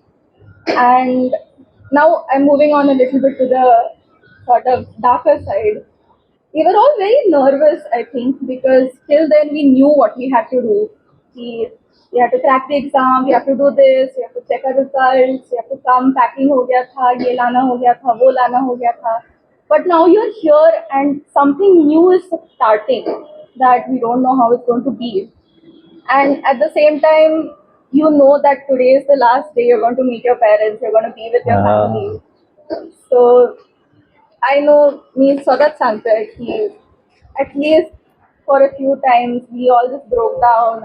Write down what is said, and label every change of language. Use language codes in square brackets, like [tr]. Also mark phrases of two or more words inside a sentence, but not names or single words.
[en] And now I'm moving on a little bit to the sort of darker side. We were all very nervous, I think, because till then we knew what we had to do. We have to crack the exam, we have to do this, we have to check our results, we have to come, [hi] पैकिंग हो गया था, ये लाना हो गया था, वो लाना हो गया था. [en] But now you're here and something new is starting that we don't know how it's going to be. And at the same time, you know that today is the last day you're going to meet your parents, you're going to be with your family. So I know me, Swagat Sankar, at least for a few times, we all just broke down.